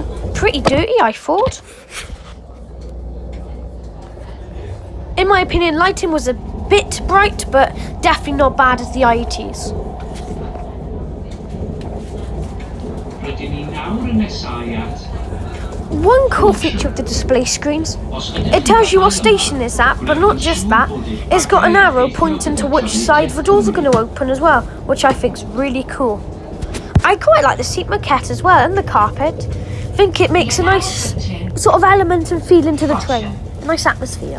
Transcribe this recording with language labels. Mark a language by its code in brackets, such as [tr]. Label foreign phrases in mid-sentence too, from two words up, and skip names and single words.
[en] Pretty dirty, I thought. In my opinion, lighting was a bit bright, but definitely not bad as the IETs. [cy] Rydyn ni nawr yn nesau at [en] One cool feature of the display screens, it tells you what station it's at, but not just that, it's got an arrow pointing to which side the doors are going to open as well, which I think is really cool. I quite like the seat maquette as well, and the carpet. I think it makes a nice sort of element and feeling to the train, a nice atmosphere.